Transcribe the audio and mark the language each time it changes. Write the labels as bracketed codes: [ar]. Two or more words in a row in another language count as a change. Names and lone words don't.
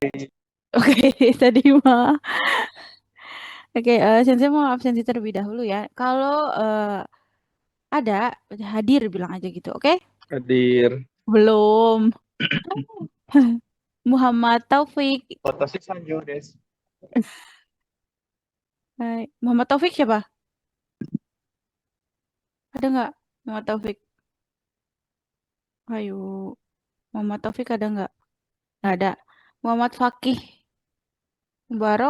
[id] Oke, tadi mah. Oke, sensei mau absensi terlebih dahulu ya. Kalau ada, hadir bilang aja gitu, oke? Hadir. Belum. Muhammad Taufik. [ja] Watashi Sanjo desu. [id] Hai, Muhammad Taufik siapa? Ada nggak Muhammad Taufik? Ayo, Muhammad Taufik ada nggak? Nggak ada. Muhammad Fakih Mubarok.